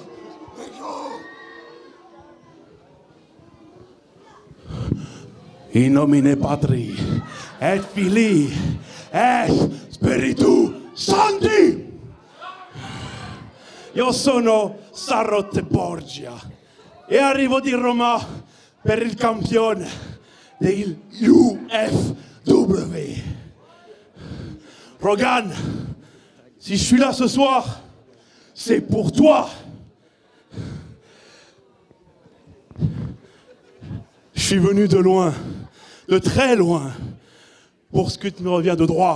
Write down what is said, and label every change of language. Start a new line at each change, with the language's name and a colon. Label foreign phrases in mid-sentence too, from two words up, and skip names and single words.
Latin: In nomine Patri, et Filii, et Spiritu Sancti.
Italian: Io sono Sarod Borgia e arrivo di Roma per il campione del UFW.
French: Rogan, si je suis là ce soir, c'est pour toi. Je suis venu de loin, de très loin, pour ce que tu me reviens de droit.